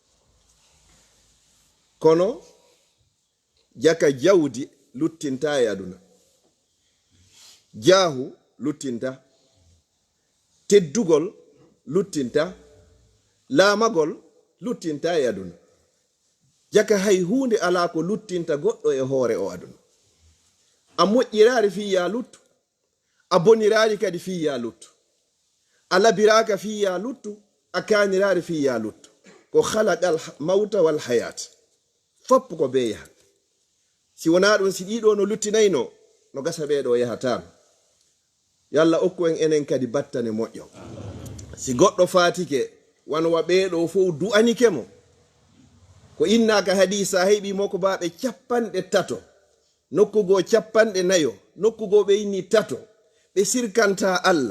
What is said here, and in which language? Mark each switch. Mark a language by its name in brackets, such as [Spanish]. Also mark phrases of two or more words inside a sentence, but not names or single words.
[Fula] kono jaka jawdi luttinta e aduna, jaahu luttinta, teddugol luttinta, laamagol luttinta e aduna. jaka hay hunde ala ko luttinta goɗɗo e hoore o aduna. a moƴƴiraari fi ya luttu, a boniraari kadi fi ya luttu, a labiraka fi ya luttu, a kaniraari fi ya luttu. ko [Arabic] خلق الموت والحياة, [Fula] foppo ko be yaha. si wona ɗum, si ɗiɗo no luttinayno, no gasa ɓeɗo yahatano. yalla okku en enen kadi battane moƴƴo. si goɗɗo fatike wanowa ɓeɗo fof du'anike mo, ko innaka hadisa heɓi mo ko baɓe 300, nokkugo 400, nokkugo ɓe inni 3, ɓe sirkanta Allah.